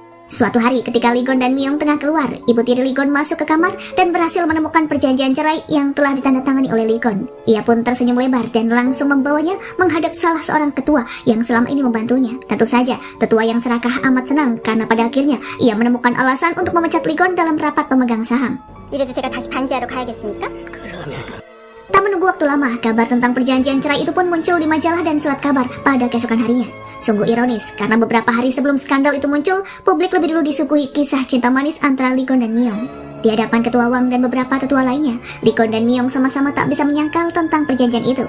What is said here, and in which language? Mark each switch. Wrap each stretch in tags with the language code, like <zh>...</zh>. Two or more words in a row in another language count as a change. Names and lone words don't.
<id>Suatu hari ketika Ligon dan Myung tengah keluar, ibu tiri Ligon masuk ke kamar dan berhasil menemukan perjanjian cerai yang telah ditandatangani oleh Ligon. Ia pun tersenyum lebar dan langsung membawanya menghadap salah seorang tetua yang selama ini membantunya. Tentu saja, tetua yang serakah amat senang karena pada akhirnya ia menemukan alasan untuk memecat Ligon dalam rapat pemegang saham.</id> <ko>이래도 제가 다시 반지하러 가야겠습니까?</ko> <id>Tak menunggu waktu lama, kabar tentang perjanjian cerai itu pun muncul di majalah dan surat kabar pada keesokan harinya. Sungguh ironis, karena beberapa hari sebelum skandal itu muncul, publik lebih dulu disuguhi kisah cinta manis antara Ligon dan Myung. Di hadapan Ketua Wang dan beberapa tetua lainnya, Ligon dan Myung sama-sama tak bisa menyangkal tentang perjanjian itu.</id>